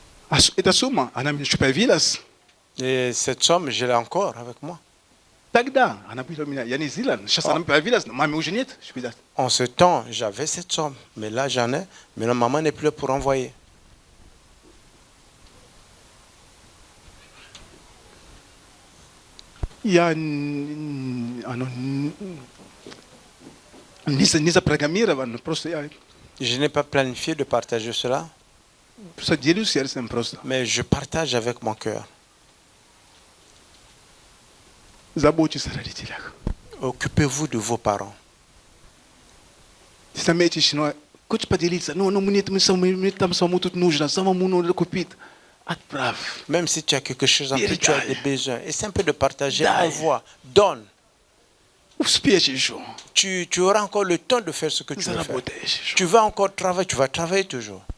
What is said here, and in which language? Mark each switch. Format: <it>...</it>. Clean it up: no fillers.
<ru>А эта сумма, она мне еще появилась.</ru> <fr>Et cette somme, je l'ai encore avec moi.</fr> <ru>Тогда она была у меня, я не знала. Сейчас она появилась, но маме уже нет.</ru> <fr>En ce temps, j'avais cette somme, mais là j'en ai. Mais la maman n'est plus là pour envoyer.</fr> <ru>Я оно не запрограммировано, просто я</ru> <fr>Je n'ai pas planifié de partager cela,</fr> <ru>просто делюсь сердцем просто.</ru> <fr>mais je partage avec mon cœur.</fr> <ru>Заботьтесь о родителях.</ru> <fr>Occupez-vous de vos parents.</fr> <ru>Заметишь, но хочешь поделиться, но мне там самому тут нужно, самому надо купить. Отправь.</ru> <fr>Même si tu as quelque chose en plus, tu as des besoins. Essaie un peu de partager,</fr> <ru>Дай.</ru> <fr>envoie, donne.</fr> <ru>Успеешь еще.</ru> <fr>Tu auras encore le temps de faire ce que tu veux faire.</fr> <ru>Заработаешь еще.</ru> <fr>Tu vas encore travailler, tu vas travailler toujours.</fr>